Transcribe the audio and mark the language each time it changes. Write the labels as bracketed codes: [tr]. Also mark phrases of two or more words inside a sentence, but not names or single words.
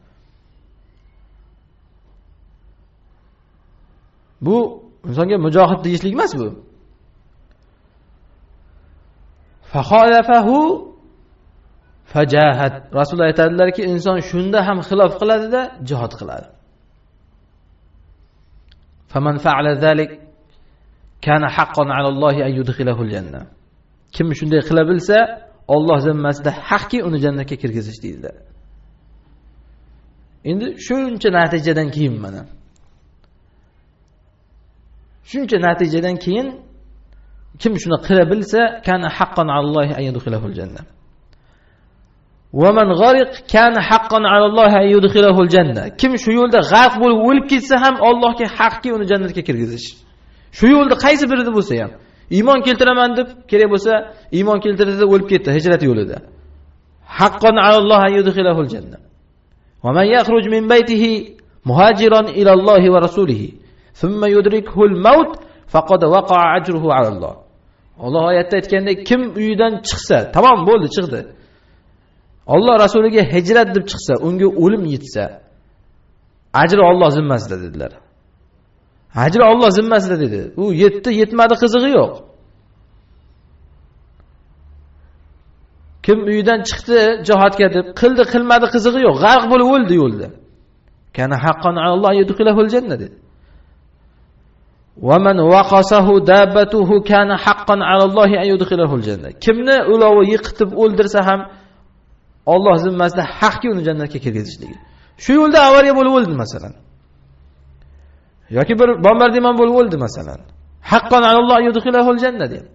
[uz] Bu insonga mujohid deyishlik emas bu. [ar] فخالفه فجاهد. [uz] Rasululloh aytadilarki, inson shunda ham xilof qiladi-da, jihad qiladi. [ar] فمن فعل ذلك كان حقا على الله أن يدخله الجنة. [uz] Kim shunday qila bilsa, Alloh zimmasida haqqi uni jannatga kirgizish deydilar. Endi shuncha natijadan keyin mana. Shuncha natijadan keyin kim shuni qila bilsa, [ar] كان حقا على الله أن يدخله الجنة. ومن غرق كان حقا على الله أن يدخله الجنة. [uz] Kim shu yo'lda g'arq bo'lib o'lib ketsa ham Allohga haqqi uni jannatga kirgizish. Shu yo'lda qaysi birida bo'lsa ham iymon keltiraman deb kerak bo'lsa, iymon keltirdi o'lib ketdi hijrat yo'lida. [ar] حقا على الله أن يدخله الجنة. ومن يخرج من بيته مهاجرا إلى الله ورسوله ثم يدركه الموت فقد وقع أجره على الله. [uz] Alloh oyatda aytgandek, kim uyidan chiqsa, tamom bo'ldi, chiqdi. Alloh rasuliga hijrat deb chiqsa, unga o'lim yetsa, ajri Alloh zimmasida dedilar. Ajri Alloh zimmasida dedi. U yetdi, yetmadi qizig'i yo'q. Kim uyidan chiqdi jihodga deb, qildi, qilmadi qizig'i yo'q. G'arq bo'lib o'ldi yo'lda. [ar] كان حقا الله يدخله الجنة dedi. ومن وقصته دابته كان حقا الله أن يدخله الجنة. [uz] Kimni ulovi yiqitib o'ldirsa ham Alloh zimmasida haqki uni jannatga kirgizishligi. Shu yo'lda avariya bo'lib o'ldi masalan. Yoki bir bombardimon bo'lib o'ldi masalan. [ar] حقا الله يدخله الجنة deyapti.